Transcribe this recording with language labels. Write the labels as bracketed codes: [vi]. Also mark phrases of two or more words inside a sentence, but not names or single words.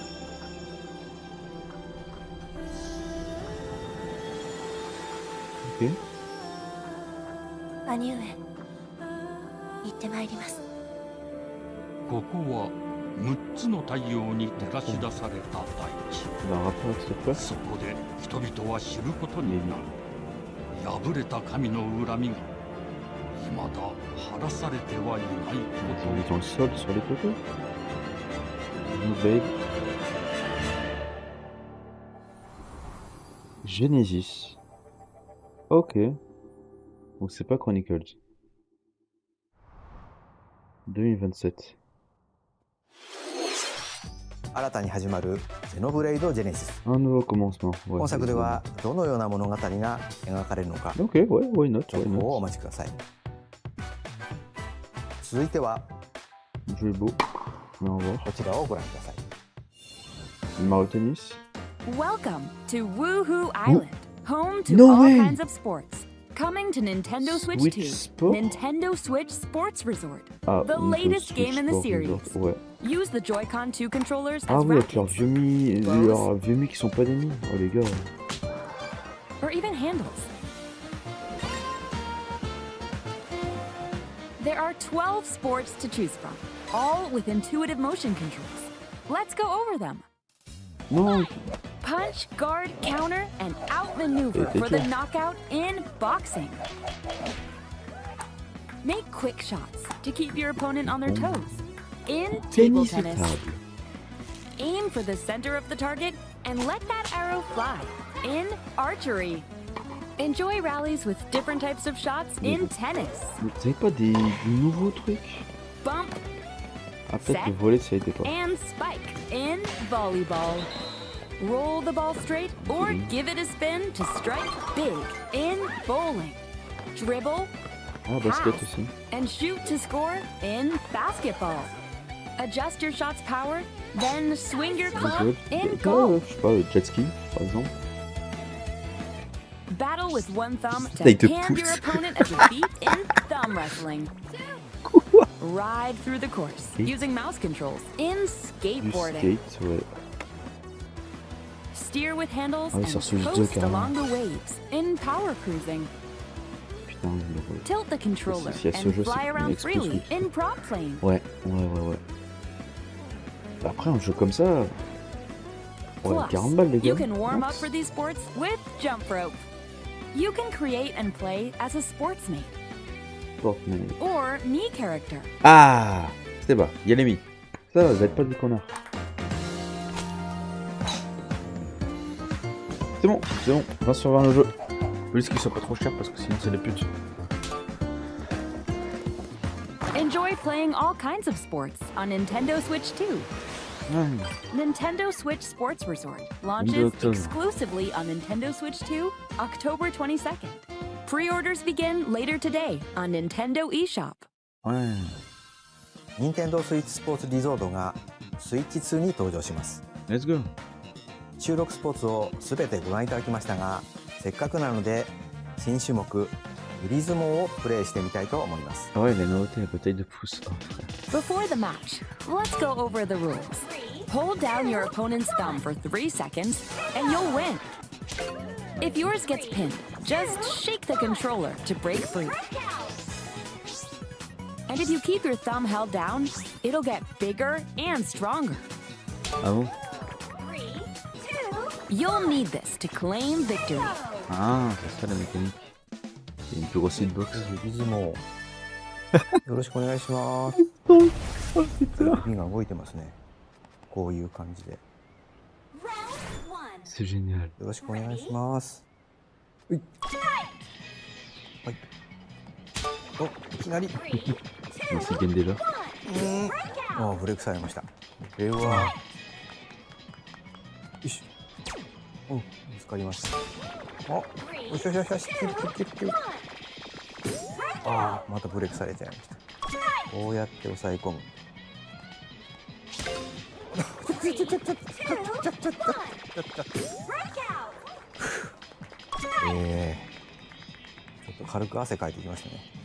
[fr] Ok. [ja] 兄上行ってまいります。ここは6つの太陽に照らし出された大地。 [fr] Il a un rapport avec cette place? [ja] そこで人々は知ることになる。 破れた神の恨みが未だ晴らされてはいないこと。 [fr] Ils ont le sol sur les côtés. Nouvelle. Genesis. Ok. Donc c'est pas Chronicles. 2027. [ja] 新たに始まるゼノブレイド・ジェネシス。 [fr] Un nouveau commencement. Ouais, [ja] 本作ではどのような物語が描かれるのか、 [fr] Ok, ouais, [en] why not, [ja] 続 [en] why [ja] 報をお [en] not. [ja] 待ちください。続いては [fr] Le jeu est beau. On va voir. [ja] こちらをご覧ください。 [fr] Le Mario Tennis. [en] Welcome to Woohoo Island, home to No all way! kinds of sports. Coming to Nintendo Switch, Switch 2, [fr] Sport? [en] Nintendo Switch Sports Resort, Ah, the Nintendo latest Switch game in the Sport series. [fr] Resort, ouais. [en] Use the Joy-Con 2 controllers [fr] Ah [en] as [fr] oui, avec [en] rackets, [fr] leurs vieux mi qui sont pas des mi. Oh les gars. [en] or even handles. There are 12 sports to choose from, all with intuitive motion controls. Let's go over them. [fr] Non. [en] Punch, guard, counter, and outmaneuver for the knockout in boxing. Make quick shots to keep your opponent on their toes. In table tennis, aim for the center of the target and let that arrow fly. In archery, enjoy rallies with different types of shots in tennis. [fr] Vous avez pas des nouveaux trucs? [en] Bump [fr] Ah, peut-être [en] Set. [fr] le volet ça a été pas. [en] and spike in volleyball. Roll the ball straight or give it a spin to strike big in bowling. Dribble, [fr] Ah, basket [en] pass, [fr] aussi. [en] and shoot to score in basketball. Adjust your shot's power, then swing your club in [fr] Je [en] golf. [fr] sais pas, le jet ski par exemple. [en] Battle with one thumb to [fr] Là, il te [en] hand your [fr] pousse. [en] opponent a defeat in thumb wrestling. Ride through the course using mouse controls in [fr] Du [en] skateboarding. [fr] skate, ouais. [en] Steer with handles [fr] Ah oui, [en] and [fr] sur Switch 2 [en] coast [fr] carrément. [en] along the waves in power cruising. [fr] Putain, je le vois. [en] Tilt the controller [fr] Si y a ce [en] and [fr] jeu, [en] fly [fr] c'est [en] around [fr] exclusif. [en] freely in prop plane. [fr] Ouais. Après, un jeu comme ça. Ouais, [en] Plus, [fr] 40 balles les gars. [en] you can warm up [fr] Max. [en] for these sports with jump rope. You can create and play as a sportsmate [fr] Fortnite. [en] or me character. [fr] Ah, c'est bas, il y a les mi. Ça, vous êtes pas du connard. C'est bon, 20 sur 20 le jeu. Juste qu'il soit pas trop cher parce que sinon c'est des putes. [en] Enjoy playing all kinds of sports on Nintendo Switch 2. Nintendo Switch Sports Resort launches [fr] Octobre. [en] exclusively on Nintendo Switch 2, October 22nd. Pre-orders begin later today on Nintendo eShop. [ja] はい。任天堂スイッチスポーツリゾートがスイッチ2に登場します。 [en] Let's go. [ja] 収録スポーツをすべてご覧いただきましたが、せっかくなので新種目グリズモをプレイしてみたいと思います。 [fr] Ah ouais, il a noté la bataille de pouce. Oh, frère. [en] Before the match, let's go over the rules. Hold down your opponent's thumb for 3 seconds and you'll win. If yours gets pinned, just shake the controller to break free. And if you keep your thumb held down, it'll get bigger and stronger. [fr] Ah bon? [en] You'll need this to claim victory. [fr] Ah, c'est ça la mécanique. C'est une plus grosse hitbox. [ja] グリズモよろしくお願いします。指が動いてますね。こういう感じで。 [fr] C'est génial. [ja] よろしくお願いします。はい。お、いきなり。 [fr] C'est game déjà. [ja] あ、ブレイクされました。これは。よし。うん、見つかりました。あ、よしよしよしよし、キュッキュッキュッキュッ。ああ、またブレイクされちゃいました。こうやって押さえ込む。ちょっと軽く汗かいてきましたね。